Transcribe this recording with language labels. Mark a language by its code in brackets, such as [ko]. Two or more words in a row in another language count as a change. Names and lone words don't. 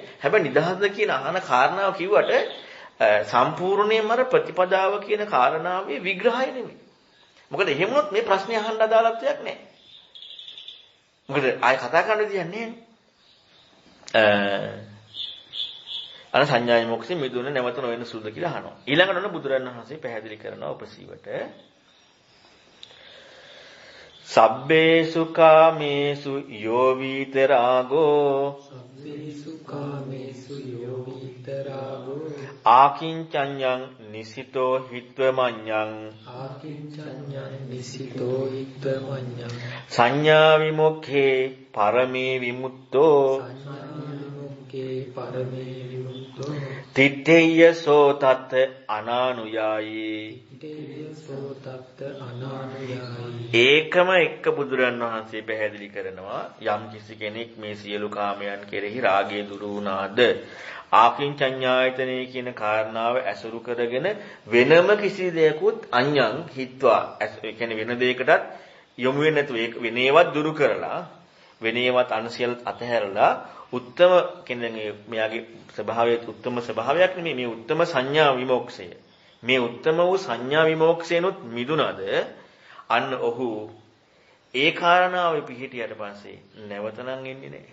[si] හැබැයි නිදහස්ද කියන අහන කාරණාව කිව්වට සම්පූර්ණයෙන්ම අර ප්‍රතිපදාව කියන කාරණාවේ විග්‍රහය නෙමෙයි. මොකද එහෙම වුණොත් මේ ප්‍රශ්නේ අහන්න අදාළත්වයක් නැහැ. මොකද ආයෙ කතා කරන්න දෙයක් නැහැ. අර සංඥා විමුක්තිය මිදුන නැවත නොවන සුදුද කියලා අහනවා. ඊළඟට ඔන්න බුදුරණන් වහන්සේ පැහැදිලි කරනවා උපසීවට [pi] සබ්බේසු කාමේසු යෝ විතරාගෝ සබ්බේසු කාමේසු යෝ විතරාගෝ ආකින්චඤ්ඤං නිසිතෝ හිත්වමඤ්ඤං ආකින්චඤ්ඤං නිසිතෝ හිත්වමඤ්ඤං සංඥා විමුක්ඛේ පරමේ විමුක්තෝ සංඥා විමුක්ඛේ පරමේ විමුක්තෝ තිත්තේය සෝ තත් අනානුයායි [si] ඒකම එක්ක බුදුරන් වහන්සේ පැහැදිලි කරනවා යම් කිසි කෙනෙක් මේ සියලු කාමයන් කෙරෙහි රාගය දුරු වුණාද ආකින්චඤ්ඤායතනෙ කියන කාරණාව ඇසුරු කරගෙන වෙනම කිසි දෙයකුත් [pi] අඤ්ඤං හිත්වා [si] ඒ කියන්නේ වෙන දෙයකටත් යොමු වෙන්නේ නැතුව ඒක වෙනේවත් දුරු කරලා වෙනේවත් අනුසියල් අතහැරලා උත්තම කියන්නේ මෙයාගේ ස්වභාවයේ උත්තම ස්වභාවයක් නෙමෙයි මේ උත්තම සංඥා විමෝක්ෂය මේ උත්තම වූ සංඥා විමෝක්ෂයනොත් මිදුනද අන්න ඔහු ඒ කාරණාවේ පිහිටියට පස්සේ නැවතනම් එන්නේ නැහැ.